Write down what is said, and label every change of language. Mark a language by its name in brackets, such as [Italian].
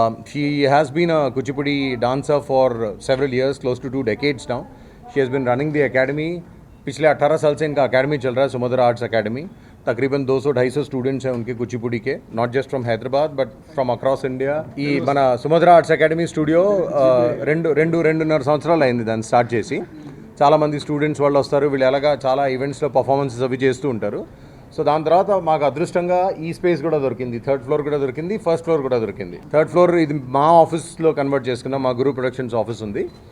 [English] She has been a Kuchipudi dancer for several years, close to 2 decades now. She has been running the academy. [Hindi] पिछले 18 साल से इनका academy चल रहा है, सुमधुरा आर्ट्स अकेडमी. तकरीबन 200-250 स्टूडेंट्स हैं उनके कुचिपुड़ी के, [English] Not just from Hyderabad but from across India. [Telugu] ఈ మన సుమధురా ఆర్ట్స్ అకాడమీ స్టూడియో రెండున్నర సంవత్సరాలు అయింది దాన్ని స్టార్ట్ చేసి. చాలామంది స్టూడెంట్స్ వాళ్ళు వస్తారు, వీళ్ళు ఎలాగా చాలా ఈవెంట్స్లో పర్ఫార్మెన్సెస్ అవి చేస్తూ ఉంటారు. సో దాని తర్వాత మాకు అదృష్టంగా ఈ స్పేస్ కూడా దొరికింది, 3rd ఫ్లోర్ కూడా దొరికింది, 1st ఫ్లోర్ కూడా దొరికింది. 3rd ఫ్లోర్ ఇది మా ఆఫీస్లో కన్వర్ట్ చేసుకున్నాం, మా గురు ప్రొడక్షన్స్ ఆఫీస్ ఉంది.